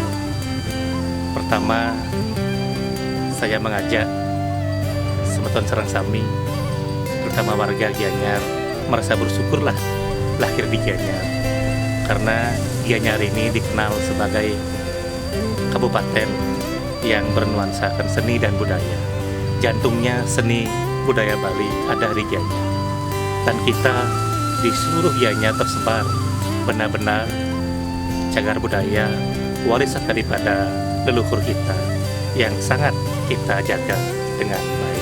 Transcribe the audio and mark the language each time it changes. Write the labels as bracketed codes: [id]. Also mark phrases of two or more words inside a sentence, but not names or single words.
[id] Pertama, saya mengajak [ban] semeton sareng sami, [id] terutama warga Gianyar, merasa bersyukurlah lahir di Gianyar. Karena Gianyar ini dikenal sebagai kabupaten yang bernuansakan seni dan budaya. Jantungnya seni budaya Bali ada di Gianyar. Dan kita di seluruh Gianyar tersebar benar-benar cagar budaya, warisan daripada leluhur kita yang sangat kita jaga dengan baik.